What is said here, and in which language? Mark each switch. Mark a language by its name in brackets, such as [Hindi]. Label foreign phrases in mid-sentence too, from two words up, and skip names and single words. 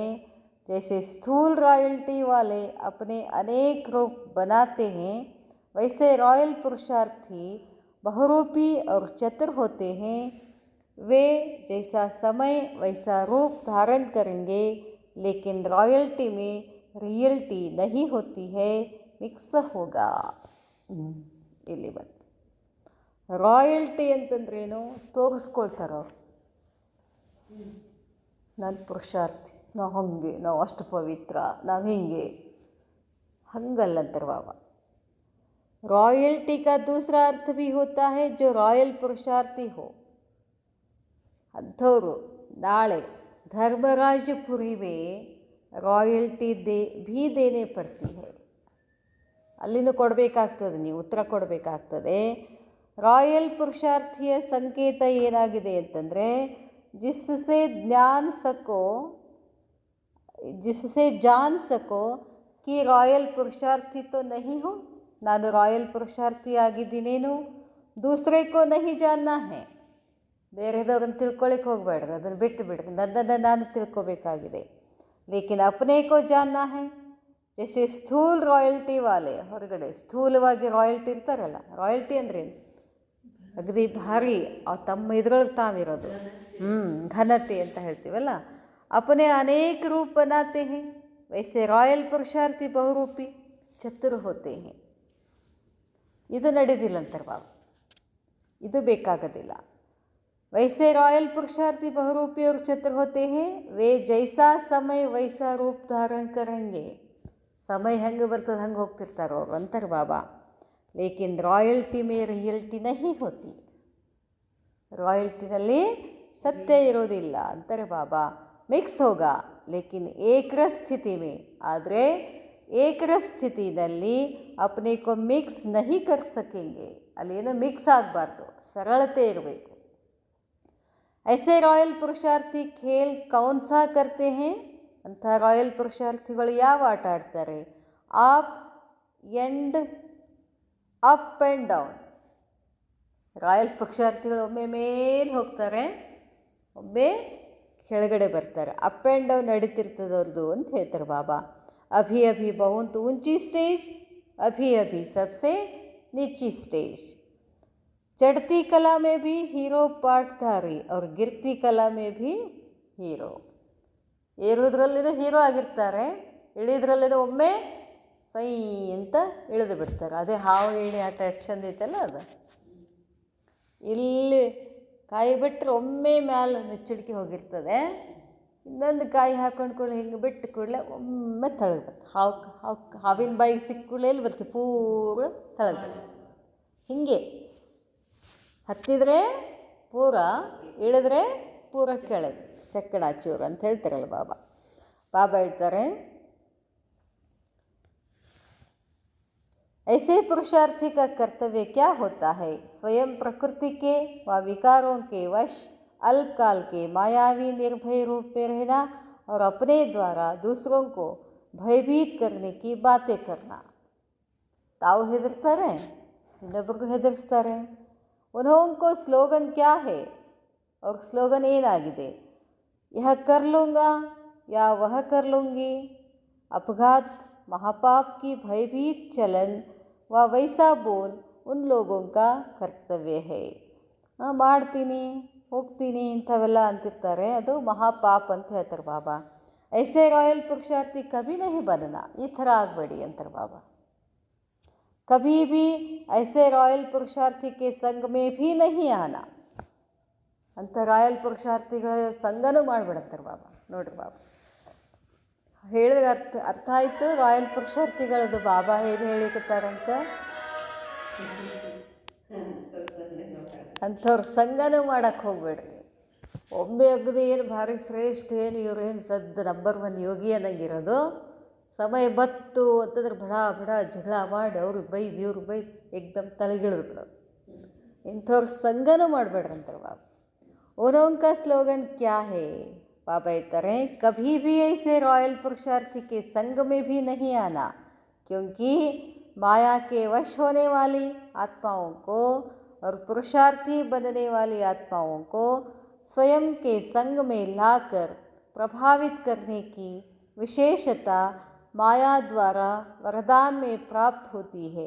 [Hindi] जैसे स्थूल रॉयल्टी वाले अपने अनेक रूप बनाते हैं, वैसे रॉयल पुरुषार्थी बहुरूपी और चतुर होते हैं. वे जैसा समय वैसा रूप धारण करेंगे, लेकिन रॉयल्टी में रियल्टी नहीं होती है, मिक्स होगा. [Kannada] ಇಲ್ಲಿ ಬಂತು ರಾಯಲ್ಟಿ ಅಂತಂದ್ರೇನು? ತೋರಿಸ್ಕೊಳ್ತಾರವ್ರು. ನಾನು ಪುರುಷಾರ್ಥಿ, ನಾವು ಹಂಗೆ, ನಾವು ಅಷ್ಟು ಪವಿತ್ರ, ನಾವು ಹಿಂಗೆ, ಹಂಗಲ್ಲಂತಾರೆ ಬಾಬಾ. [Hindi] रॉयल्टी का दूसरा अर्थ भी होता है जो रॉयल पुरुषार्थी हो. [Kannada] ಅಂಥವ್ರು ನಾಳೆ [Hindi] धर्मराजपुरी में रॉयल्टी भी देने पड़ती है. [Kannada] ಅಲ್ಲಿನೂ ಕೊಡಬೇಕಾಗ್ತದೆ, ನೀವು ಉತ್ತರ ಕೊಡಬೇಕಾಗ್ತದೆ. ರಾಯಲ್ ಪುರುಷಾರ್ಥಿಯ ಸಂಕೇತ ಏನಾಗಿದೆ ಅಂತಂದರೆ, [Hindi] जिससे जान सको कि रॉयल पुरुषार्थी तो नहीं हो. [Kannada] ನಾನು ರಾಯಲ್ ಪುರುಷಾರ್ಥಿ ಆಗಿದ್ದೀನೇನು, [Hindi] दूसरे को नहीं जानना है. [Kannada] ಬೇರೆದವ್ರನ್ನ ತಿಳ್ಕೊಳ್ಳಿಕ್ಕೆ ಹೋಗಬೇಡ್ರಿ, ಅದನ್ನು ಬಿಟ್ಟು ಬಿಡ್ರಿ, ನನ್ನನ್ನು ನಾನು ತಿಳ್ಕೊಬೇಕಾಗಿದೆ. [Hindi] लेकिन अपने को जानना है. जैसे स्थूल रॉयल्टी वाले, [Kannada] ಹೊರಗಡೆ ಸ್ಥೂಲವಾಗಿ ರಾಯಲ್ಟಿ ಇರ್ತಾರಲ್ಲ, ರಾಯಲ್ಟಿ ಅಂದ್ರೇನು, ಅಗದಿ ಭಾರಿ ತಮ್ಮ ಇದ್ರೊಳಗೆ ತಾವಿರೋದು, ಘನತೆ ಅಂತ ಹೇಳ್ತೀವಲ್ಲ. [Hindi] अपने अनेक रूप बनाते हैं, वैसे रॉयल पुरुषार्थी बहुरूपी चतुर होते हैं. [Kannada] ಇದು ನಡೆದಿಲ್ಲ ಅಂತಾರೆ ಬಾಬಾ, ಇದು ಬೇಕಾಗೋದಿಲ್ಲ. [Hindi] वैसे रॉयल पुरुषार्थी बहुरूपी और चतुर होते हैं, वे जैसा समय वैसा रूप धारण करेंगे. [Kannada] समय ಹೆಂಗೆ ಬರ್ತದೆ ಹಂಗೆ ಹೋಗ್ತಿರ್ತಾರೆ ಅವರು ಅಂತಾರೆ ಬಾಬಾ. [Hindi] लेकिन रॉयल्टी में रियल्टी नहीं होती. [Kannada] ರಾಯಲ್ಟಿನಲ್ಲಿ ಸತ್ಯ ಇರೋದಿಲ್ಲ ಅಂತಾರೆ ಬಾಬಾ. [Hindi] मिक्स होगा लेकिन एकरस स्थिति में, [Kannada] ಆದರೆ ಏಕರ ಸ್ಥಿತಿನಲ್ಲಿ [Hindi] अपने को मिक्स नहीं कर सकेंगे. [Kannada] ಅಲ್ಲೇನೋ ಮಿಕ್ಸ್ ಆಗಬಾರ್ದು, ಸರಳತೆ ಇರಬೇಕು. [Hindi] ऐसे रॉयल पुरुषार्थी खेल कौन सा करते हैं. [Kannada] ಅಂಥ ರಾಯಲ್ ಪುರುಷಾರ್ಥಿಗಳು ಯಾವ ಆಟ ಆಡ್ತಾರೆ. [English] up and down. [Kannada] ರಾಯಲ್ ಪುರುಷಾರ್ಥಿಗಳು ಒಮ್ಮೆ ಮೇಲೆ ಹೋಗ್ತಾರೆ, ಒಮ್ಮೆ ಕೆಳಗಡೆ ಬರ್ತಾರೆ. [English] up and down [Kannada] ನಡೀತಿರ್ತದವ್ರದ್ದು ಅಂತ ಹೇಳ್ತಾರೆ ಬಾಬಾ. [Hindi] अभी अभी बहुत ऊंची स्टेज, अभी अभी सबसे नीची स्टेज. चढ़ती कला में भी हीरो पाठधारी और गिरती कला में भी ಹೀರೋ. [Kannada] ಏರೋದ್ರಲ್ಲಿನೂ ಹೀರೋ ಆಗಿರ್ತಾರೆ, ಇಳಿದ್ರಲ್ಲಿನೂ ಒಮ್ಮೆ ಸೈ ಅಂತ ಇಳಿದು ಬಿಡ್ತಾರೆ. ಅದೇ ಹಾವು ಏಣಿ ಆಟ ಎಷ್ಟು ಚಂದ ಐತಲ್ಲ ಅದು. ಇಲ್ಲಿ ಕಾಯಿ ಬಿಟ್ಟರೆ ಒಮ್ಮೆ ಮ್ಯಾಲೆ ನೆಚ್ಚಿಡ್ಕೆ ಹೋಗಿರ್ತದೆ, ಇನ್ನೊಂದು ಕಾಯಿ ಹಾಕೊಂಡು ಕೂಡಲೇ ಹಿಂಗೆ ಬಿಟ್ಟು ಕೂಡಲೇ ಒಮ್ಮೆ ತಳಗೆ ಬರ್ತದೆ. ಹಾವಿನ ಬಾಯಿಗೆ ಸಿಕ್ಕ ಕೂಡಲೇ ಎಲ್ಲಿ ಬರ್ತದೆ, ಪೂರ ತಳಗೆ ಬರ್ತದೆ. ಹೀಗೆ ಹತ್ತಿದರೆ ಪೂರ, ಇಳಿದ್ರೆ ಪೂರ ಕೆಳಗೆ, ಚಕ್ಕಡಾಚೂರು ಅಂತ ಹೇಳ್ತಾರಲ್ಲ ಬಾಬಾ. ಬಾಬಾ ಹೇಳ್ತಾರೆ, [Hindi] ऐसे पुरुषार्थी का कर्तव्य क्या होता है. स्वयं प्रकृति के व विकारों के वश अल्पकाल के मायावी निर्भय रूप में रहना और अपने द्वारा दूसरों को भयभीत करने की बातें करना. [Kannada] ತಾವು ಹೆದರ್ತಾರೆ, ಇನ್ನೊಬ್ರಿಗೂ ಹೆದರಿಸ್ತಾರೆ. [Hindi] उनको स्लोगन क्या है और स्लोगन ಏನಾಗಿದೆ. यह कर लूँगा या वह कर लूँगी. अपघात महापाप की भयभीत चलन व वैसा बोल उन लोगों का कर्तव्य है. [Kannada] ಮಾಡ್ತೀನಿ, ಹೋಗ್ತೀನಿ ಇಂಥವೆಲ್ಲ ಅಂತಿರ್ತಾರೆ, ಅದು ಮಹಾಪಾಪ ಅಂತ ಹೇಳ್ತಾರೆ ಬಾಬಾ. [Hindi] ऐसे रॉयल पुरुषार्थी कभी नहीं बनना, [Kannada] ಈ ಥರ ಆಗಬೇಡಿ ಅಂತಾರೆ ಬಾಬಾ. [Hindi] कभी भी ऐसे रॉयल पुरुषार्थी के संग में भी नहीं आना. [Kannada] ಅಂಥ ರಾಯಲ್ ಪುರುಷಾರ್ಥಿಗಳ ಸಂಗನೂ ಮಾಡಿಬಿಡಂತಾರೆ ಬಾಬಾ. ನೋಡ್ರಿ ಬಾಬಾ ಹೇಳಿದ್ರೆ ಅರ್ಥ ಆಯಿತು ರಾಯಲ್ ಪುರುಷಾರ್ಥಿಗಳದು ಬಾಬಾ ಹೇಗೆ ಹೇಳಿಕತ್ತಾರಂತ. ಅಂಥವ್ರ ಸಂಗನೂ ಮಾಡೋಕ್ಕೆ ಹೋಗ್ಬೇಡ್ರಿ. ಒಮ್ಮೆ ಅಗದಿ ಏನು ಭಾರಿ ಶ್ರೇಷ್ಠ, ಏನು ಇವ್ರೇನು ಸದ್ದು ನಂಬರ್ 1 ಯೋಗಿ ಅನ್ನಂಗಿರೋದು. ಸಮಯ ಬತ್ತು ಅಂತಂದ್ರೆ ಬಡ ಬಡ ಜಗಳ ಮಾಡಿ ಅವ್ರಿಗೆ ಬೈದು ಇವ್ರಿಗೆ ಬೈದು ಏಕ್ದಮ್ ತಲೆಗಿಳಿದು ಬಿಡೋದು. ಇಂಥವ್ರ ಸಂಗನೂ ಮಾಡಬೇಡ್ರಂತಾರೆ ಬಾಬಾ. [Hindi] उनका स्लोगन क्या है. बाबा कहते हैं, कभी भी ऐसे रॉयल पुरुषार्थी के संग में भी नहीं आना, क्योंकि माया के वश होने वाली आत्माओं को और पुरुषार्थी बनने वाली आत्माओं को स्वयं के संग में लाकर प्रभावित करने की विशेषता माया द्वारा वरदान में प्राप्त होती है.